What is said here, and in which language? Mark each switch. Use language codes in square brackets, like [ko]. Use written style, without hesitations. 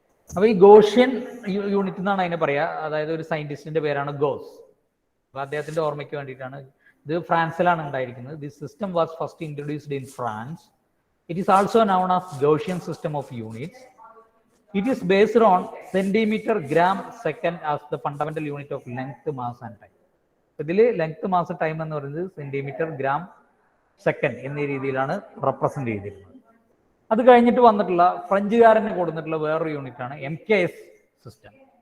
[ml] അപ്പോൾ ഈ Gaussian unit എന്നാണ് അതിനെ പറയുക. അതായത് ഒരു സയന്റിസ്റ്റിന്റെ പേരാണ് ഗോസ്. അപ്പോൾ അദ്ദേഹത്തിന്റെ ഓർമ്മയ്ക്ക് വേണ്ടിയിട്ടാണ്. ഇത് ഫ്രാൻസിലാണ് ഉണ്ടായിരിക്കുന്നത്. [en] This system was first introduced in France. It is also known as Gaussian system of units. It is based on centimeter, gram, second as the fundamental unit of length, mass and time. [ml] ഇതിൽ length, mass, time എന്ന് പറയുന്നത് centimetre, gram, second എന്നീ രീതിയിലാണ് represent ചെയ്തിരുന്നത്. അത് കഴിഞ്ഞിട്ട് വന്നിട്ടുള്ള ഫ്രഞ്ചുകാരന് കൊടുത്തിട്ടുള്ള വേറൊരു യൂണിറ്റ് ആണ് MKS സിസ്റ്റം.